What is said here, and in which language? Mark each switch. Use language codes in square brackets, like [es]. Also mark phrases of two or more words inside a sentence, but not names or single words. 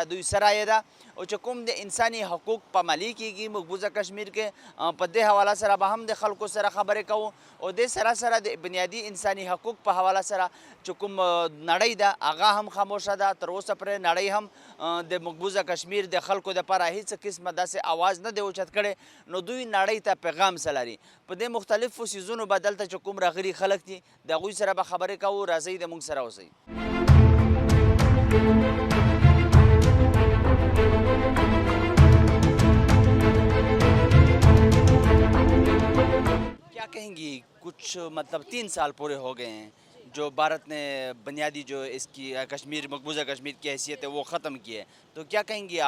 [ps] دوی څه رایه ده او چې کوم د انساني حقوق پامالي کیږي مقبوضه کشمیر کې په دې حواله سره به هم د خلکو سره خبرې کوو او دې سره سره د بنیادی انساني حقوق په حواله سره چې کوم نړۍ ده هغه هم خاموشه ده تر اوسه پورې نړۍ هم د مقبوضه کشمیر د خلکو دپاره هیڅ قسمه داسې اواز نه دی اوچت کړی نو دوی نړۍ ته پیغام څه لري په دې مختلفو څیزونو به دلته چې کوم راغلي خلک دي د هغوی سره به خبرې کوو راځئ د موږ سره اوسئ [ur] کیا کہیں گی کچھ مطلب 3 سال پورے ہو گئے ہیں جو بھارت نے بنیادی جو اس کی کشمیر مقبوضہ کشمیر کی حیثیت ہے وہ ختم کی ہے تو کیا کہیں گی آپ؟